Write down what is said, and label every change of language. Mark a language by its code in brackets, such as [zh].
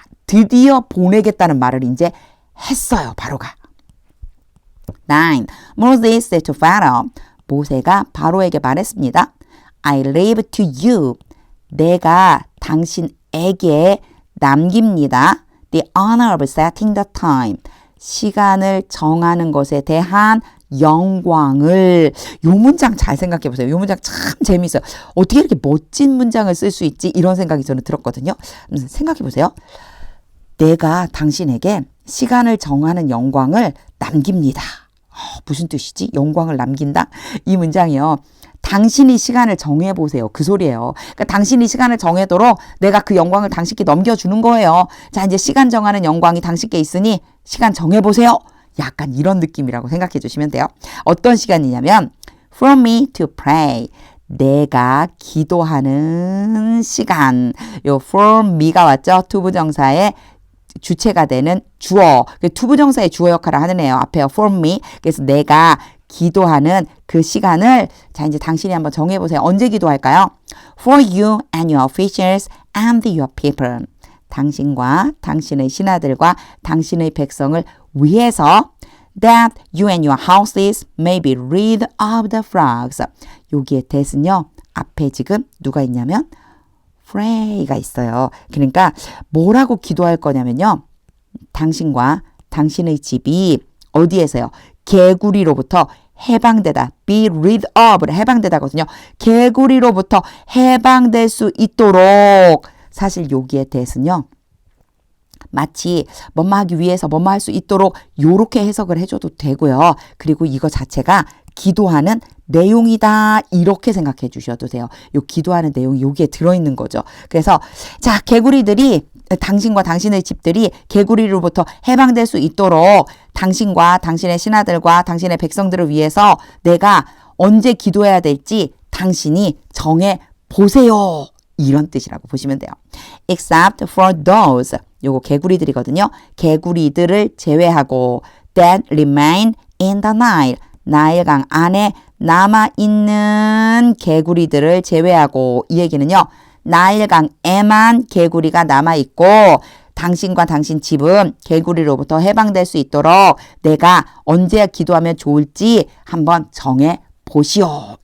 [ko] 드디어 보내겠다는 말을 이제 했어요. 바로가. [en] 9. Moses said to Pharaoh. [ko] 모세가 바로에게 말했습니다. [en] I leave to you. [ko] 내가 당신에게 남깁니다. [en] The honor of setting the time. [ko] 시간을 정하는 것에 대한 영광을. 요 문장 잘 생각해 보세요. 요 문장 참 재미있어요. 어떻게 이렇게 멋진 문장을 쓸 수 있지? 이런 생각이 저는 들었거든요. 생각해 보세요. 내가 당신에게 시간을 정하는 영광을 남깁니다. 무슨 뜻이지? 영광을 남긴다? 이 문장이요. 당신이 시간을 정해보세요. 그 소리예요. 그러니까 당신이 시간을 정해도록 내가 그 영광을 당신께 넘겨주는 거예요. 자, 이제 시간 정하는 영광이 당신께 있으니 시간 정해보세요. 약간 이런 느낌이라고 생각해 주시면 돼요. 어떤 시간이냐면 [en] from me to pray. [ko] 내가 기도하는 시간. 요 [en] from me [ko] 가 왔죠. 투부정사의 주체가 되는 주어. 투부정사의 주어 역할을 하는 애요. 앞에 [en] from me. [ko] 그래서 내가 기도하는 그 시간을 자 이제 당신이 한번 정해보세요. 언제 기도할까요? [en] For you and your officials and your people. [ko] 당신과 당신의 신하들과 당신의 백성을 위해서 [en] that you and your houses may be rid of the frogs. [ko] 여기에 that은요. 앞에 지금 누가 있냐면 pray가 있어요. 그러니까 뭐라고 기도할 거냐면요. 당신과 당신의 집이 어디에서요? 개구리로부터 해방되다. [en] be rid of. [ko] 해방되다거든요. 개구리로부터 해방될 수 있도록. 사실 여기에 대해서는요. 마치 뭐뭐 하기 위해서 뭐뭐 할 수 있도록 요렇게 해석을 해줘도 되고요. 그리고 이거 자체가 기도하는 내용이다. 이렇게 생각해 주셔도 돼요. 요 기도하는 내용이 여기에 들어있는 거죠. 그래서 자 개구리들이 당신과 당신의 집들이 개구리로부터 해방될 수 있도록 당신과 당신의 신하들과 당신의 백성들을 위해서 내가 언제 기도해야 될지 당신이 정해 보세요. 이런 뜻이라고 보시면 돼요. [en] Except for those. [ko] 요거 개구리들이거든요. 개구리들을 제외하고 [en] that remain in the Nile. [ko] 나일강 안에 남아있는 개구리들을 제외하고 이 얘기는요. 나일강에만 개구리가 남아있고 당신과 당신 집은 개구리로부터 해방될 수 있도록 내가 언제 기도하면 좋을지 한번 정해 보시오.